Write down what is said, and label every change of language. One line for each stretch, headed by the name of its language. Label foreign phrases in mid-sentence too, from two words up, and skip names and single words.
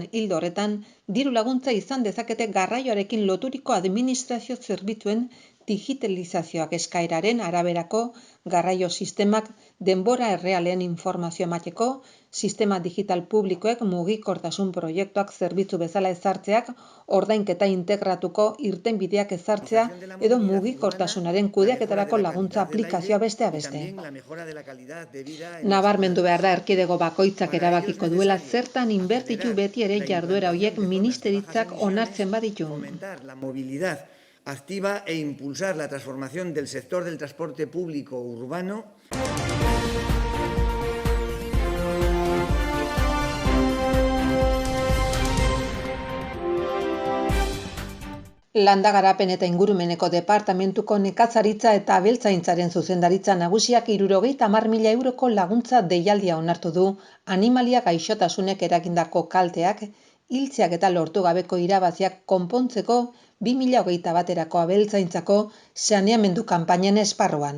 Basque: Ildo horretan, diru laguntza izan dezakete garraioarekin loturiko administrazio zerbitzuen digitalizazioak eskaeraren araberako garraio sistemak denbora errealean informazio emateko, sistema digital publikoek mugikortasun proiektuak zerbitzu bezala ezartzeak, ordainketa integratuko irtenbideak ezartzea edo mugikortasunaren kudeaketarako laguntza aplikazioa besteak beste. Nabarmendu behar da erkidego bakoitzak erabakiko duela zertan inbertitu beti ere jarduera horiek ministeritzak onartzen baditu.
Spanish: La movilidad activa e impulsar la transformación del sector del transporte público urbano.
Basque: Landa Garapen eta Ingurumeneko Departamentuko Nekazaritza eta Abeltzaintzaren zuzendaritza nagusiak 70.000 euroko laguntza deialdia onartu du animalia gaixotasunek eragindako kalteak, hiltzeak eta lortu gabeko irabaziak konpontzeko 2021erako abeltzaintzako saneamendu kanpainen esparruan.